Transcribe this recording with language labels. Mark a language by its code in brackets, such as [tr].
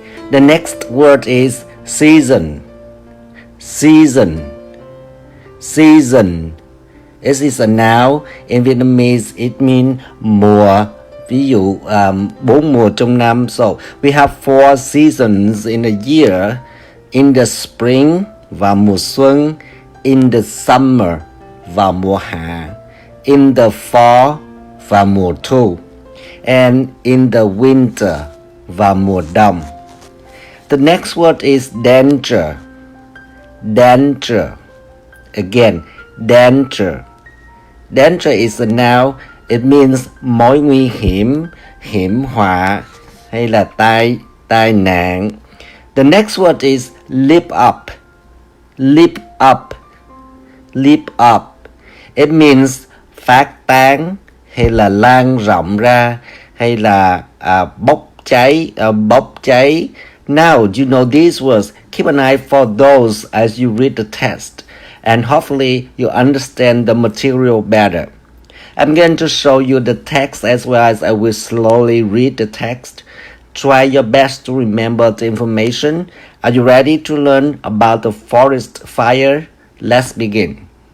[en] The next word is season. Season. Season. It is a noun. In Vietnamese, it means mùa. [vi] Ví dụ, 4 mùa trong năm. [en] So, we have 4 seasons in a year. In the spring, [vi] vào mùa xuân. [en] In the summer, [vi] vào mùa hạ. [en] In the fall, [vi] vào mùa thu. [en] And in the winter, [vi] vào mùa đông. [en] The next word is danger. Danger. Again, danger. Danger is a noun. It means [vi] mối nguy hiểm, hiểm họa, hay là tai nạn. [en] The next word is leap up. Leap up. Leap up. It means [vi] phát tán, hay là lan rộng ra, hay là bốc cháy. [en] Now you know these words. Keep an eye for those as you read the text, and hopefully you understand the material better. I'm going to show you the text as well as I will slowly read the text. Try your best to remember the information. Are you ready to learn about the forest fire? Let's begin.